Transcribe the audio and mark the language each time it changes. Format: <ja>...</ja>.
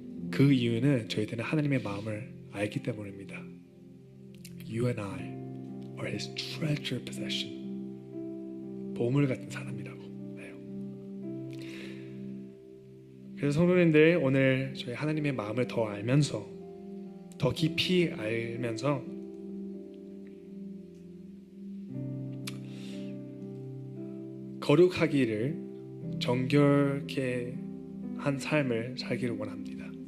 <ko>그 이유는 저희들은 하나님의 마음을 알기 때문입니다.</ko> <en>You and I are His treasure possession.</en> <ko>보물 같은 사람이라고 해요. 그래서 성도님들, 오늘 저희 하나님의 마음을 더 알면서, 더 깊이 알면서 거룩하기를, 정결케 한 삶을 살기를 원합니다.</ko>